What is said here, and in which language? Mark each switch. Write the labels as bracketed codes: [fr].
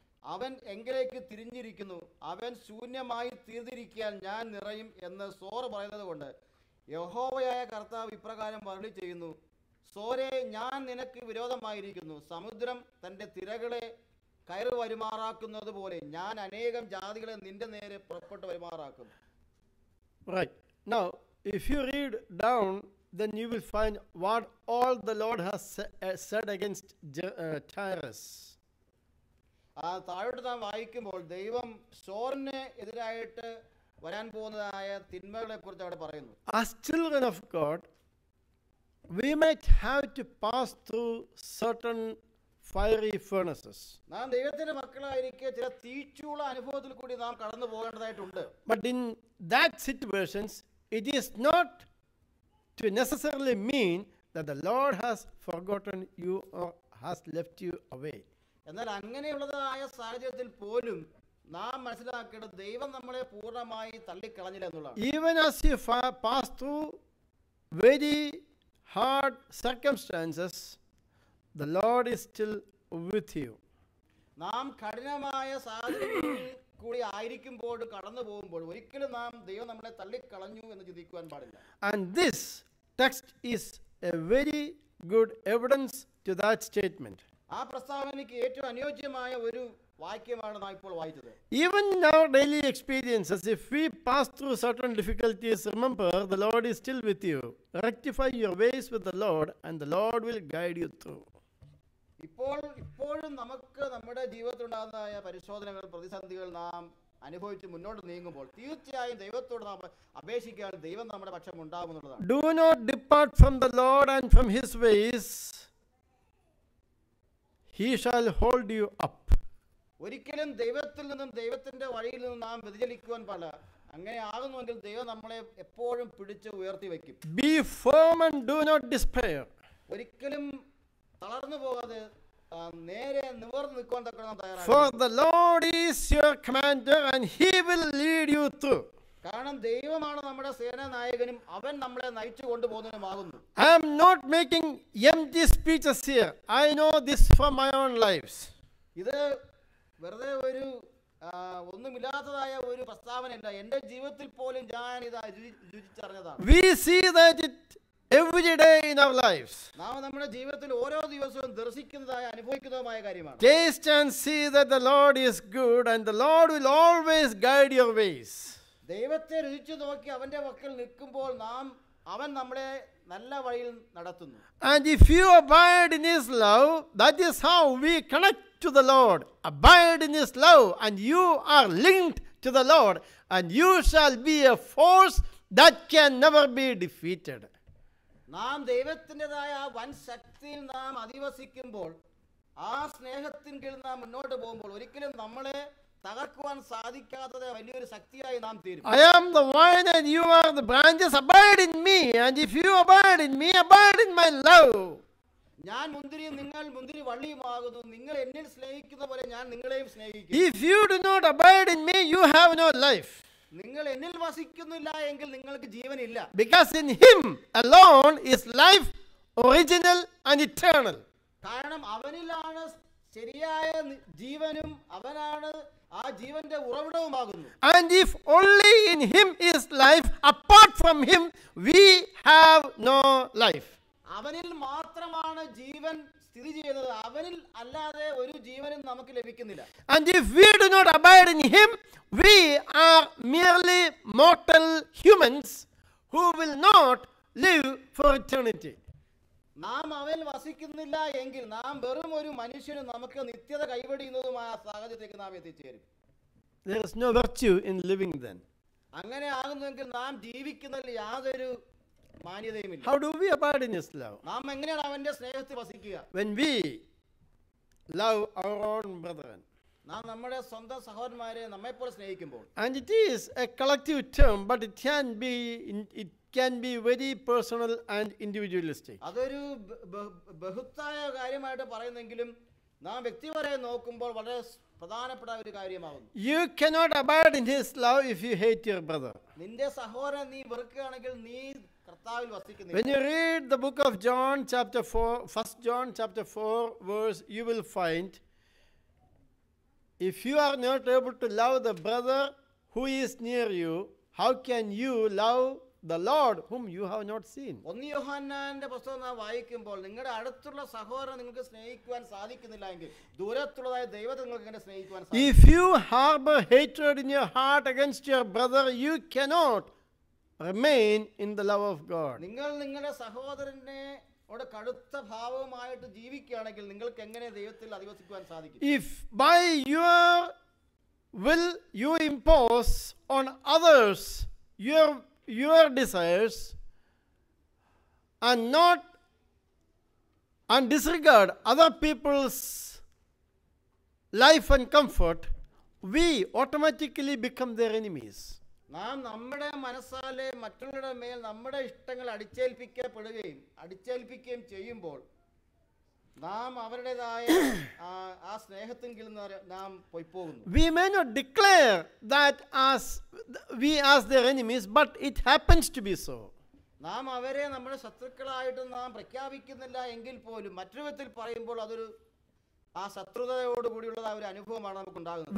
[ml] അവൻ എങ്കിലേക്ക് തിരിഞ്ഞിരിക്കുന്നു, അവൻ ശൂന്യമായി തീർന്നിരിക്കാൻ ഞാൻ നിറയും എന്ന് സോർ പറയുന്നത് കൊണ്ട് യഹോവയായ കർത്താവ് ഇപ്രകാരം അരുളി ചെയ്യുന്നു, സോരേ, ഞാൻ നിനക്ക് വിരോധമായിരിക്കുന്നു. സമുദ്രം തൻ്റെ തിരകളെ കയറി വരുമാറാക്കുന്നത് പോലെ ഞാൻ അനേകം ജാതികളെ നിന്റെ നേരെ പുറപ്പെട്ടു വരുമാറാക്കും. [en] Right. Now, if you read down, then you will find what all the Lord has said against Tyrus. [ml] താഴോട്ട് നാം വായിക്കുമ്പോൾ ദൈവം സോറിന് എതിരായിട്ട് വരാൻ പോകുന്നതായ തിന്മകളെ കുറിച്ച് അവിടെ പറയുന്നു. [en] As children of God, we might have to pass through certain fiery furnaces. [ml] നാം ദൈവത്തിന്റെ മക്കളായിരിക്കെ ചില തീച്ചുള്ള അനുഭവത്തിൽ കൂടി നാം കടന്നു പോകേണ്ടതായിട്ടുണ്ട്. [en] But in that situations, it is not to necessarily mean that the Lord has forgotten you or has left you away. [ml] എന്നാൽ അങ്ങനെയുള്ളതായ സാഹചര്യത്തിൽ പോലും നാം മനസ്സിലാക്കേണ്ടത് ദൈവം നമ്മളെ പൂർണ്ണമായി തള്ളിക്കളഞ്ഞില്ല എന്നുള്ളതാണ്. [en] Even as you pass through very hard circumstances, the Lord is still with you. [ml] നാം കഠിനമായ സാഹചര്യങ്ങളിൽ കൂടി ആയിരിക്കുമ്പോൾ കടന്നു പോകുമ്പോൾ ഒരിക്കലും ദൈവം നമ്മളെ തള്ളിക്കളഞ്ഞു എന്ന് ചിന്തിക്കുവാൻ പാടില്ല. [en] And this text is a very good evidence to that statement. [ml] ആ പ്രസ്താവനയ്ക്ക് ഏറ്റവും അനുയോജ്യമായ ഒരു വാക്യമാണ് നാം ഇപ്പോൾ വായിച്ചത്. [en] Even in our daily experiences, if we pass through certain difficulties, remember the Lord is still with you. Rectify your ways with the Lord, and the Lord will guide you through. [ml] ഇപ്പോഴും നമുക്ക് നമ്മുടെ ജീവിതത്തിലുണ്ടാകുന്നതായ പരിശോധനകൾ, പ്രതിസന്ധികൾ നാം അനുഭവിച്ച് മുന്നോട്ട് നീങ്ങുമ്പോൾ തീർച്ചയായും ദൈവത്തോട് നാം അപേക്ഷിക്കാൻ ദൈവം നമ്മുടെ പക്ഷം ഉണ്ടാകുമെന്നുള്ളതാണ്. [en] Do not depart from the Lord and from his ways. He shall hold you up. [ml] ഒരിക്കലും ദൈവത്തിൽ നിന്നും ദൈവത്തിന്റെ വഴിയിൽ നിന്നും നാം വ്യതിചലിക്കുവാൻ പാടില്ല. അങ്ങനെ ആകുന്നുവെങ്കിൽ ദൈവം നമ്മളെ എപ്പോഴും പിടിച്ച് ഉയർത്തി വയ്ക്കും. [en] Be firm and do not despair. [ml] ഒരിക്കലും തളർന്നു പോകാതെ നേരെ നിവർന്ന് നിൽക്കുവാൻ തക്ക നാം തയ്യാറാണ്. [en] For the Lord is your commander and he will lead you through. [ml] കാരണം ദൈവമാണ് നമ്മുടെ സേനാനായകനും അവൻ നമ്മളെ നയിച്ചു കൊണ്ടുപോകുന്നതിനുമാകുന്നു. [en] I am not making empty speeches here. I know this from my own lives. [ml] ഇത് വെറുതെ ഒരു ഒന്നുമില്ലാത്തതായ ഒരു പ്രസ്താവനയല്ല. എൻ്റെ ജീവിതത്തിൽ പോലും ഞാൻ ഇത് രുചിച്ചറിഞ്ഞതാണ്. [en] We see that it every day in our lives. [ml] നാം നമ്മുടെ ജീവിതത്തിൽ ഓരോ ദിവസവും ദർശിക്കുന്നതായ അനുഭവിക്കുന്നതുമായ കാര്യമാണ്. [en] Taste and see that the Lord is good and the Lord will always guide your ways. [ml] ദൈവത്തെ രുചിച്ചു നോക്കി അവന്റെ വക്കിൽ നിൽക്കുമ്പോൾ അവൻ നമ്മളെ നല്ല വഴിയിൽ നടത്തുന്നു. [en] And if you abide in his love, that is how we connect to the Lord. Abide in his love and you are linked to the Lord and you shall be a force that can never be defeated. [ml] നാം ദൈവത്തിൻ്റെതായ ആ വൻ ശക്തിയിൽ നാം അധിവസിക്കുമ്പോൾ ആ സ്നേഹത്തിൻ കീഴിൽ നാം മുന്നോട്ട് പോകുമ്പോൾ ഒരിക്കലും നമ്മളെ തകർക്കുവാൻ സാധിക്കാത്തത് വലിയൊരു ശക്തിയായി നാം തീരും. [en] I am the vine and you are the branches. Abide in me, and if you abide in me, abide in my love. [ml] ഞാൻ മുന്തിരിയും നിങ്ങൾ മുന്തിരി വള്ളിയുമാകുന്നു. നിങ്ങൾ എന്നിൽ സ്നേഹിക്കുന്ന പോലെ ഞാൻ നിങ്ങളെയും സ്നേഹിക്കും. [en] If you do not abide in me, you have no life. [ml] നിങ്ങൾ എന്നിൽ വസിക്കുന്നില്ല എങ്കിൽ നിങ്ങൾക്ക് ജീവനില്ല. [en] Because in him alone is life, original and eternal. [ml] കാരണം അവനിലാണ് ശരിയായ ജീവനും അവനാണ് ആ ജീവന്റെ ഉറവിടവുമാകുന്നു. [en] And if only in him is life, apart from him we have no life. [ml] അവനിൽ മാത്രമാണ് ജീവൻ സ്ഥിതി ചെയ്യുന്നത്. അവനിൽ അല്ലാതെ ഒരു ജീവനും നമുക്ക് ലഭിക്കുന്നില്ല. [en] And if we do not abide in him, we are merely mortal humans who will not live for eternity. [ml] നാം അവനിൽ വസിക്കുന്നില്ല എങ്കിൽ നാം വെറും ഒരു മനുഷ്യനും നമുക്ക് നിത്യത കൈവടിയുന്നതുമായ സാഹചര്യത്തിലേക്ക് നാം എത്തിച്ചേരും. [en] There is no virtue in living then. [ml] അങ്ങനെ ആകുന്നുവെങ്കിൽ നാം ജീവിക്കുന്നതിൽ യാതൊരു മാന്യതയുമില്ല. [en] How do we abide in his love? [ml] നാം എങ്ങനെയാണ് അവന്റെ സ്നേഹത്തിൽ വസിക്കുക? [en] When we love our own brethren. [ml] നാം നമ്മുടെ സ്വന്തം സഹോദരന്മാരെ നമ്മെപ്പോലെ സ്നേഹിക്കുമ്പോൾ. [en] And it is a collective term, but it can be very personal and individualistic. [ml] അതൊരു ബഹുത്തായ കാര്യമായിട്ട് പറയുന്നെങ്കിലും നാം വ്യക്തിപരമായി നോക്കുമ്പോൾ വളരെ പ്രധാനപ്പെട്ട ഒരു കാര്യമാകുന്നു. [en] You cannot abide in his love if you hate your brother. [ml] നിന്റെ സഹോദരൻ നീ വെറുക്കുകയാണെങ്കിൽ നീ കർത്താവിൽ വസിക്കുന്നില്ല. [en] When you read the book of John chapter 4, 1 John chapter 4 verse, you will find, if you are not able to love the brother who is near you, how can you love the Lord whom you have not seen? [ml] 1 യോഹന്നാന്റെ പുസ്തകം നാം വായിക്കുമ്പോൾ നിങ്ങളുടെ അടുത്തുള്ള സഹോദരനെ നിങ്ങൾക്ക് സ്നേഹിക്കുവാൻ സാധിക്കുന്നില്ല എങ്കിൽ ദൂരത്തുള്ളതായ ദൈവത്തെ നിങ്ങൾക്ക് എങ്ങനെ സ്നേഹിക്കുവാൻ സാധിക്കും? [en] If you harbor hatred in your heart against your brother, you cannot remain in the love of God. [ml] നിങ്ങൾ നിങ്ങളുടെ സഹോദരനെ കടുത്ത ഭാവമായിട്ട് ജീവിക്കുകയാണെങ്കിൽ നിങ്ങൾക്ക് എങ്ങനെ ദൈവത്തിൽ അധിവസിക്കുവാൻ സാധിക്കും? [en] If by your will you impose on others your desires and disregard other people's life and comfort, we automatically become their enemies. [ml] നാം നമ്മുടെ മനസ്സാലെ മറ്റുള്ളവരുടെ മേൽ നമ്മുടെ ഇഷ്ടങ്ങൾ അടിച്ചേൽപ്പിക്കുകയും ചെയ്യുമ്പോൾ നാം അവരുടേതായ ആ സ്നേഹത്തിൻ കീഴിൽ നാം പോയിപ്പോകുന്നു. [en] We may not declare that we as their enemies, but it happens to be so. [ml] നാം അവരെ നമ്മുടെ ശത്രുക്കളായിട്ട് നാം പ്രഖ്യാപിക്കുന്നില്ല എങ്കിൽ പോലും മറ്റൊരു വിധത്തിൽ പറയുമ്പോൾ അതൊരു ആ ശത്രുതയോടുകൂടിയുള്ള ഒരു അനുഭവമാണ് നമുക്ക് ഉണ്ടാകുന്നത്.